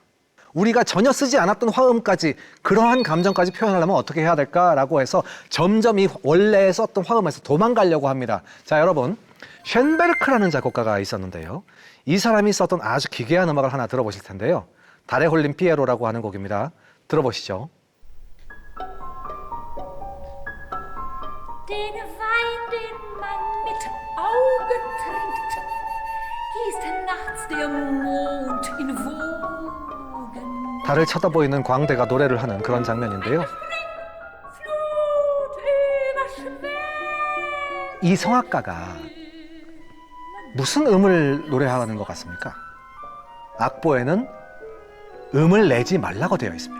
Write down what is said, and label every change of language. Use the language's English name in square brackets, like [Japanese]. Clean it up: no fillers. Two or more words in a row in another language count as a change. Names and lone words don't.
[Korean] 우리가 전혀 쓰지 않았던 화음까지, 그러한 감정까지 표현하려면 어떻게 해야 될까라고 해서 점점 이 원래 썼던 화음에서 도망가려고 합니다. 자, 여러분 쉔베르크라는 작곡가가 있었는데요, 이 사람이 썼던 아주 기괴한 음악을 하나 들어보실 텐데요, 달에 홀린 피에로라고 하는 곡입니다. 들어보시죠. [German] Den Wein, den man mit Augen trinkt, gießt nachts der Mond in Wogen. [Korean] 달을 쳐다보이는 광대가 노래를 하는 그런 장면인데요, [German] Flut überschwemmt. [Korean] 이 성악가가 무슨 음을 노래하는 것 같습니까? 악보에는 음을 내지 말라고 되어 있습니다.